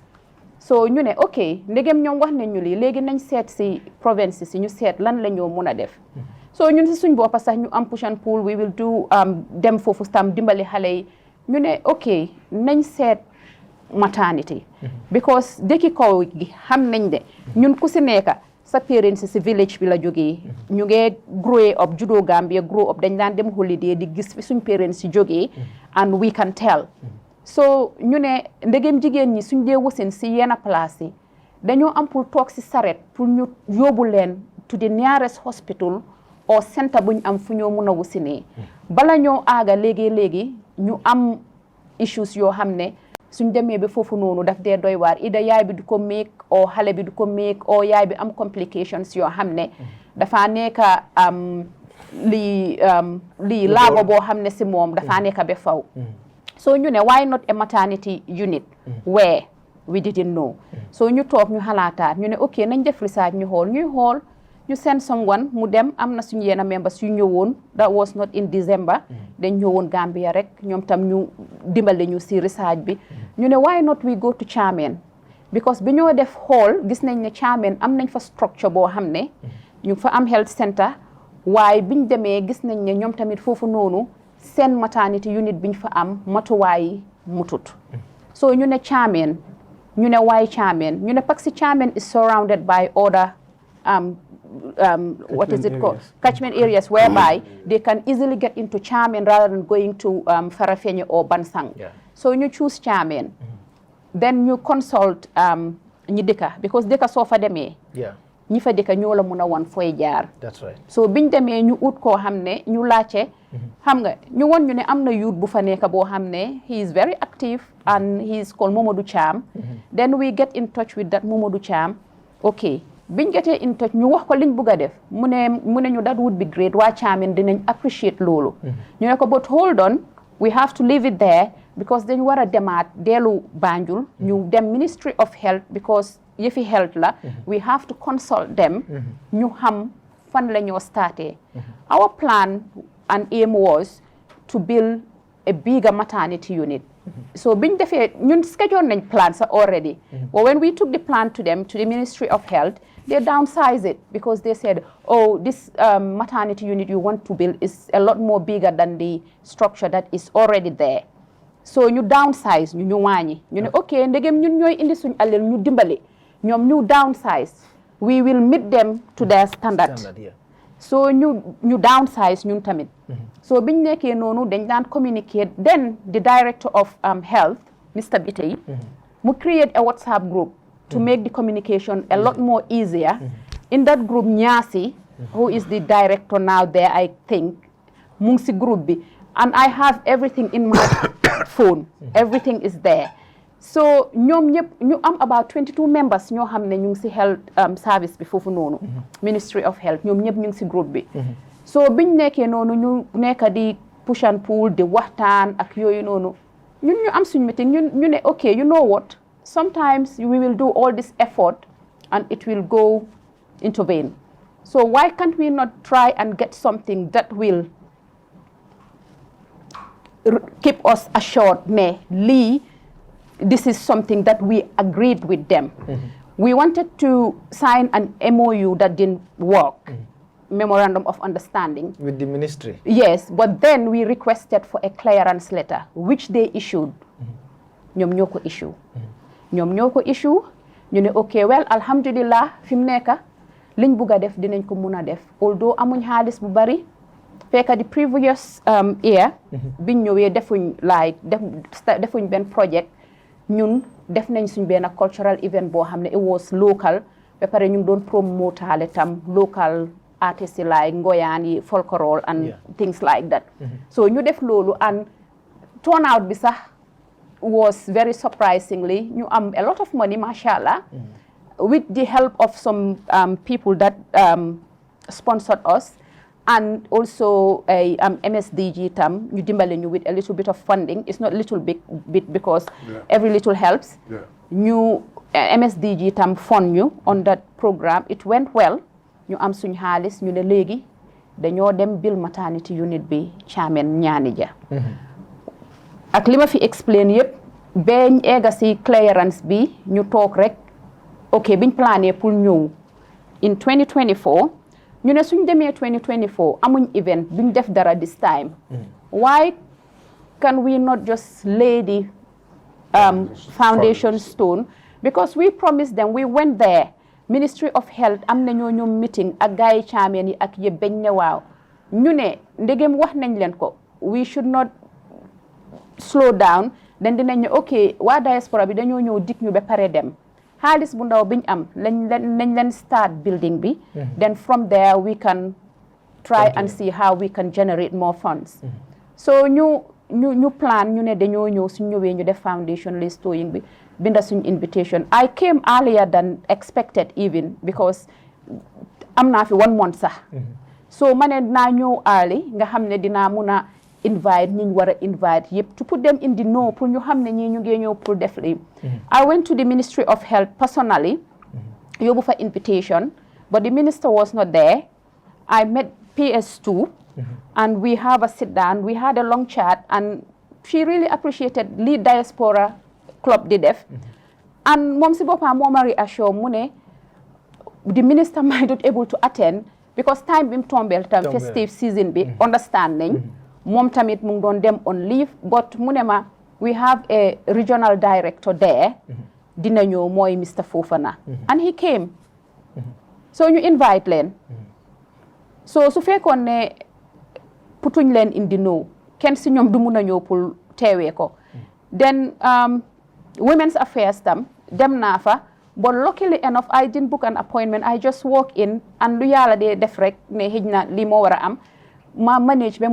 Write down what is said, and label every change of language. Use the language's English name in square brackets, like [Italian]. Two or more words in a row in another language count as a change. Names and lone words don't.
[Wolof] So ñu ne ok ndegem ñoom wax nañ ñu lii léegi nañ seet si province si ñu seet lan la ñoo mun a def so ñun si suñ boppa sax ñu am [English] push and pull we will do [Wolof] dem foofu tam dimbali xale yi ñu ne ok nañ seet maternity because dëkki kaw gi xam nañ de ñun ku si nekka sa parents si village bi la jógee ñu ngee grow up judo Gambia [English] grow up [Wolof] dañ daan dem holiday di gis fi suñ parents si jógee and we can tell so ñu ne ndegem jigéen ñi suñ dee wasin si yenn place yi dañoo am pour toog si saret pour ñu yóbbu leen [English] to the nearest hospital or centre [Wolof] buñ am fu ñoo mëna wusine bala ñoo aaga léegi ñu am issues yoo xam ne suñ demee ba foofu noonu daf dee doy waar ida yaay bi du ko make o xale bi du ko make o yaay bi am complications yoo xam ne dafa nekk lii laago boo xam ne si moom dafa nekk ba faw so ñu ne [English] why not a maternity unit where we didn't know [Wolof] so ñu toog ñu xalaataat ñu ne ok nañ def research ñu xool ñu send someone mu dem am na suñu yenn members yu ñëwoon [English] that was not in December [Wolof] dañ ñëwoon Gambia rek ñoom tam ñu dimbale ñu si research bi ñu ne [English] why not we go to Chairman because [Wolof] bi ñoo def xool gis nañ ne Chairman am nañ fa structure boo xam ne ñu fa am [English] health center [Wolof] waaye biñ demee gis nañ ne ñoom tamit foofu noonu seen [English] maternity unit [Wolof] biñ fa am matuwaay mutut so ñu ne Chairman ñu ne why Chairman ñu ne [French] parce que [English] Chairman is surrounded by other what is it called? Catchment areas whereby they can easily get into Chairman rather than going to Farafenni or Bansang. So you choose Chairman. Then you consult [Wolof] ñi dëkka because dëkka soo fa demee ñi fa dëkka ñoo la mun a wan fooy jaar. [English] That's right. [Wolof] So biñ demee ñu ut koo xam ne ñu laajte xam nga ñu won ñu ne am na youth bu fa nekk boo xam ne [English] he is very active and he is called Momadou Cham. Then we get in touch with that Momadou Cham. Okay. [Wolof] biñ getee [English] in touch [Wolof] ñu wax ko liñ bëgg a def mu ne ñu [English] that would be great [Wolof] waa Chairman dinañ appreciate loolu ñu ne ko [English] but hold on we have to leave it there because [Wolof] dañ war a demaat dellu Banjul ñu dem [English] Ministry of Health because [Wolof] yëfi health la we [English] have to consult them [Wolof] ñu xam fan la ñoo starté [English] our plan and aim was to build a bigger maternity unit [Wolof] so biñ defee ñun schedule nañ plan sa [English] already but when we took the plan to them to the Ministry of Health they downsized it because they said, oh, this maternity unit you want to build is a lot more bigger than the structure that is already there. So you downsize, [Wolof] ñu wàññi. ñu ne okay, ndegem ñun ñooy indi suñ alal ñu dimbale. ñoom ñu downsize. [English] We will meet them to their standard. [Wolof] So ñu downsize ñun tamit. So biñ nekkee noonu dañ daan communicate. [English] Then the director of health, Mr. Bitey, mu create a WhatsApp group to make the communication a lot more easier. In that group, Nyasi, who is the director now there, I think, Mungsi group bi, and I have everything in my phone. Everything is there. [Wolof] So ñu am [English] about 22 members [Wolof] ñoo xam ne ñu ngi si [English] health service [Wolof] bi foofu noonu. [English] Ministry of Health [Wolof] ñoom ñëpp ñu ngi si groupe bi. So biñ nekkee noonu ñu nekk di [English] push and pull [Wolof] di waxtaan ak yooyu noonu ñun ñu am suñ meeting ñu ne okay, [English] you know what? Sometimes we will do all this effort and it will go into vain. So why can't we not try and get something that will keep us assured, this is something that we agreed with them. We wanted to sign an MOU that didn't work, Memorandum of Understanding. With the ministry? Yes, but then we requested for a clearance letter, which they issued. [Wolof] ñoom ñoo ko issue ñu ne ok well alhamdulillah fi mu nekk liñ bugg a def dinañ ko mun a def although amuñ xaalis bu bari fekk di [English] previous year [Wolof] biñ ñëwee defuñ benn project ñun def nañ suñ benn [English] cultural event [Wolof] boo xam ne it [English] was local [Wolof] ba pare ñu ngi doon promotaale tam local artistes yi [English] like [Wolof] ngoyaan yi [English] folklore and things like that [Wolof] so ñu def loolu [English] and turnout [Wolof] bi sax [English] was very surprisingly [Wolof] ñu am [English] a lot of money mashallah with the help of some people that sponsored us and also a MSDG [Wolof] tam ñu dimbale ñu [English] with a little bit of funding. It's not little bit because every little helps. Ñu MSDG tam fund ñu on that program. It went well. [Wolof] ñu am suñ xaalis ñu ne léegi dañoo dem build [English] maternity unit [Wolof] bi Chairman ñaani ja ak li ma fi explain yëpp beñ egga si clearance bi ñu toog rek ok biñ plané pour ñëw in 2024 ñu ne suñ demee 2024 amuñ event buñ def dara [English] this time why can we not just lay the foundation stone because we promised them. We went there, Ministry of Health [Wolof] am na ñoo meeting ak gaay Chairman yi ak yëpp bañ ne waaw ñu ne ndegem wax nañ leen ko [English] we should not slow down then [Wolof] dinañ ne ok waa diaspora bi dañoo ñëw dik ñu ba pare dem xaalis bu ndaw biñ am lañ leen start building bi [English] then from there we can try and see how we can generate more funds. [Wolof] So ñu plan ñu ne dañoo ñëw suñ ñëwee ñu def foundation list towing bi binda suñ invitation. [English] I came earlier than expected even because [Wolof] am naa fi [English] 1 month sax. [Wolof] So ma ne naa ñëw early nga xam ne dinaa mun a invite ñi ñu war a invite yëpp [English] to put them in the know [Wolof] pour ñu xam ne ñii ñu ngi ñëw pour def lii. [English] I went to the Ministry of Health personally [Wolof] yóbbu fa [English] invitation but the minister was not there. I met PS2 and we have a sit down, we had a long chat and she really appreciated lead Diaspora club di def and [Wolof] moom si boppam moo ma reassure mu ne [English] the minister might not able to attend because time bi [Wolof] mu tombeel tam [English] festive season [Wolof] bi understand nañ moom tamit mu ngi doon dem [English] on leave but [Wolof] mu ne ma [English] we have a regional director there [Wolof] dina ñëw mooy [English] Mr. [Wolof] Fofana and he came so ñu invite leen so su fekkoon ne putuñ leen [English] in the know [Wolof] kenn si ñoom du mun a ñëw pour teewee ko [English] then women's affairs [Wolof] tam dem naa fa [English] but luckily enough I didn't book an appointment I just walk in and [Wolof] lu yàlla dee def rek ne xëj na lii moo war a am ma manage ba